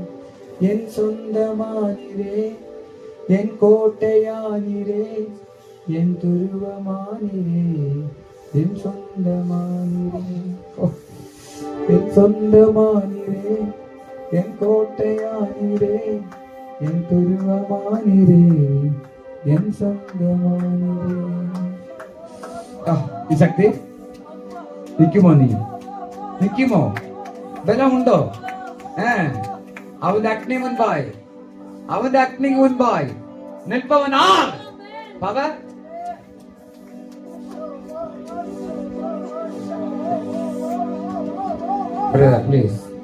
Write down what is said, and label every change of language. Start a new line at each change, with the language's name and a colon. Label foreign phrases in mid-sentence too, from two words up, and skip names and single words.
Tamil: என் சொந்தமானிரே, என் கோட்டையானிரே, என் துருவமானிரே, என் சொந்தமானிரே, என் சொந்தமானிரே, என் கோட்டையானிரே, என் துருவமானிரே, என் சொந்தമാനിരേ.
Malayalam: ഈ ശക്തി നിൽക്കുമോ? നീ നിൽക്കുമോ? ബലമുണ്ടോ? അവന്റെ അഗ്നി മുൻപായി, അവന്റെ അഗ്നി മുൻപായി നിൽപ്പവൻ ആർ?
English: power please.